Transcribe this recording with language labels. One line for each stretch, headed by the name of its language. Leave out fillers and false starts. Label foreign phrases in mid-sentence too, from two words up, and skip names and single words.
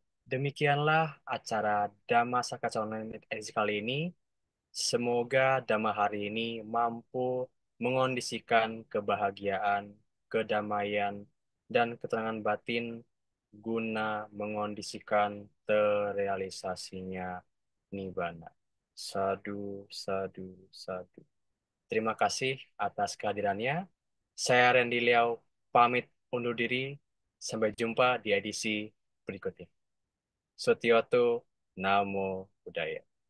Indonesian: demikianlah acara Dhamma Saka edisi kali ini. Semoga Dhamma hari ini mampu mengondisikan kebahagiaan, kedamaian, dan ketenangan batin guna mengondisikan terrealisasinya Nibbana.
Pali: Sadu, sadu, sadu.
Indonesian: Terima kasih atas kehadirannya. Saya Randy Liao pamit undur diri. Sampai jumpa di edisi berikutnya.
Pali: Sutioto Namo Buddhaya.